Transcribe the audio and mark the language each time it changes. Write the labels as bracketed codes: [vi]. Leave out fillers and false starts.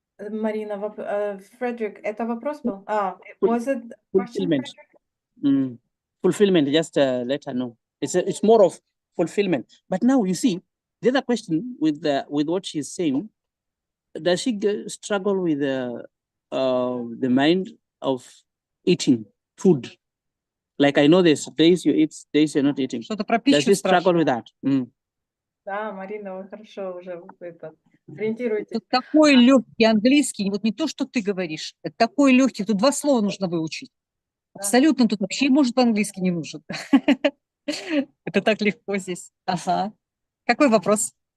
[ru] Marina, Frederick, это вопрос был? [en] Was it question, Fulfillment. Frederick? Fulfillment, just let her know. It's more of fulfillment. But now you see, the other question with what she's saying, does she struggle with the mind of eating food? Like, I know there's days you eat, days you're not eating. [ru] Что-то про [en] Does [ru] пищу [en] she struggle with [ru] спрашивает. [en] that? [ru] Да, Марина, вы хорошо уже ориентируйтесь. Тут такой легкий английский, вот не то, что ты говоришь, это такой легкий, тут 2 слова нужно выучить. Абсолютно, тут вообще, может, по-английски не нужен. Это так легко здесь. Ага. Какой вопрос?